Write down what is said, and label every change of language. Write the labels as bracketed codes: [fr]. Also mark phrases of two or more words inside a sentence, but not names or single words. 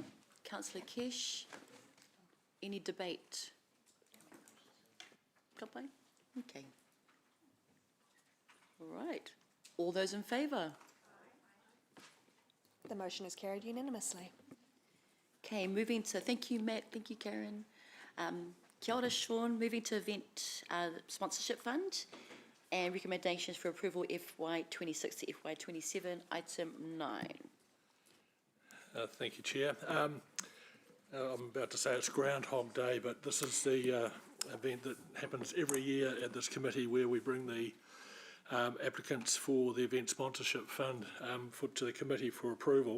[en] Councillor Kesh. Any debate? Kapai? Okay. All right. All those in favour? The motion is carried unanimously. Okay, moving to, thank you, Matt, thank you, Karen. [mi] Kia ora, [en] Sean, moving to event sponsorship fund and recommendations for approval FY26 to FY27, item 9. Thank you, Chair. I'm about to say it's Groundhog Day, but this is the event that happens every year at this committee where we bring the applicants for the event sponsorship fund to the committee for approval.